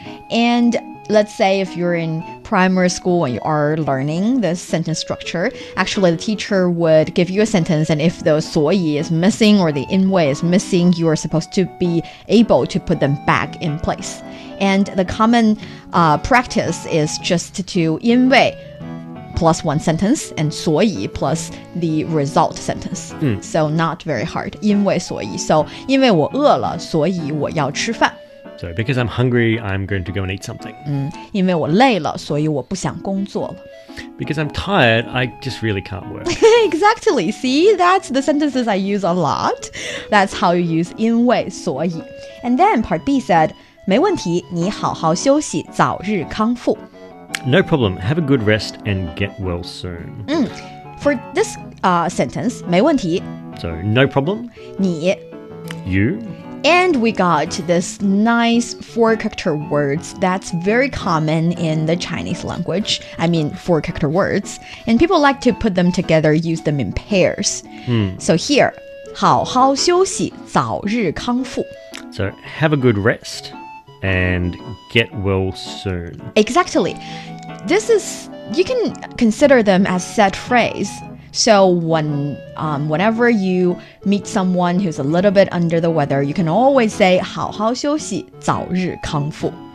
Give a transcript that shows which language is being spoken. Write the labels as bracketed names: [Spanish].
[English] And let's say if you're in primary school and you are learning this sentence structure, actually the teacher would give you a sentence, and if the 所以 is missing or the 因为 is missing, you are supposed to be able to put them back in place. And the common practice is just to 因为 plus one sentence and 所以 plus the result sentence. So not very hard. [Chinese] 因为所以 So 因为我饿了，所以我要吃饭。 [English] So because I'm hungry, I'm going to go and eat something. [Chinese] 因为我累了，所以我不想工作了。 [English] Because I'm tired, I just really can't work. Exactly. See, that's the sentences I use a lot. That's how you use 因为所以. And then part B said, [Chinese] 没问题，你好好休息，早日康复。 [English] No problem. Have a good rest and get well soon. For this sentence, 没问题， So no problem. [Chinese] 你 [English] You. And we got this nice four-character words that's very common in the Chinese language. I mean, four-character words. And people like to put them together, use them in pairs. So here, [Chinese] 好好休息，早日康复。 [English] So have a good rest and get well soon. Exactly. This is, you can consider them as set phrase. So whenever you meet someone who's a little bit under the weather, you can always say [Chinese] 好好休息，早日康复。